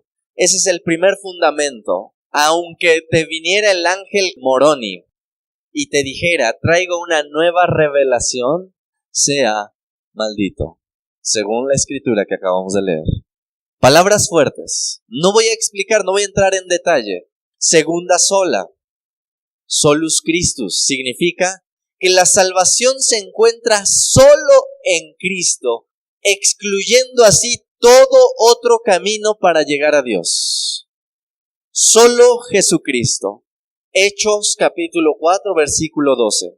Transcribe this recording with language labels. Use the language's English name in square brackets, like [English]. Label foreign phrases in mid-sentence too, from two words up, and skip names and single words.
[Spanish] Ese es el primer fundamento. Aunque te viniera el ángel Moroni y te dijera, traigo una nueva revelación, sea maldito, según la escritura que acabamos de leer. Palabras fuertes. No voy a explicar, no voy a entrar en detalle. Segunda sola. [Latin] Solus Christus [Spanish] significa que la salvación se encuentra solo en Cristo, excluyendo así todo otro camino para llegar a Dios. Solo Jesucristo. Hechos capítulo 4 versículo 12.